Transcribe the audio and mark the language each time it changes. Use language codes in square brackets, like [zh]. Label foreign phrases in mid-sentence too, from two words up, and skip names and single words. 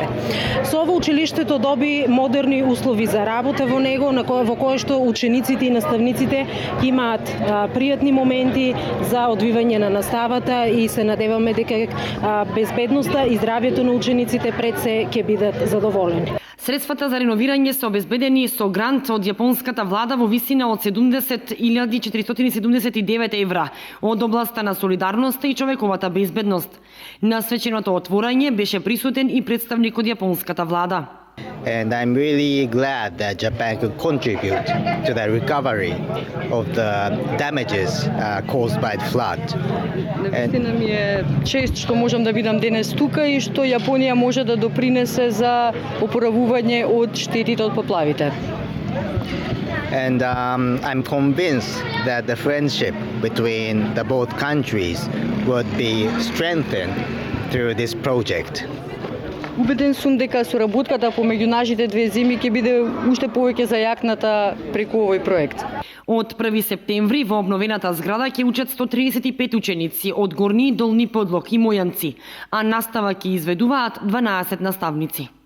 [mk] Со ово училиштето доби модерни услови за работа во него, во кое што учениците и наставниците имаат пријатни моменти за одвивање на наставата и се надеваме дека безбедноста и здравјето на учениците пред се ќе бидат задоволени. Средствата за реновирање се обезбедени со грант од јапонската влада во висина од 70.479 евра од областа на солидарноста и човековата безбедност. На свеченото отворање беше присутен и представник од јапонската влада. [en] And I'm really glad that Japan could contribute to the recovery of the damages caused by the flood. [mk] Навистина ми е чест што можам да бидам денес тука и што Јапонија може да допринесе за опоравување од штетите од поплавите. [en] And I'm convinced that the friendship between the both countries would be strengthened through this project. [mk] Убеден сум дека соработката помеѓу нашите две земји ќе биде уште повеќе зајакната преку овој проект. Од 1 септември во обновената зграда ќе учат 135 ученици од Горни и Долни Подлог и Мојанци, а настава ќе изведуваат 12 наставници.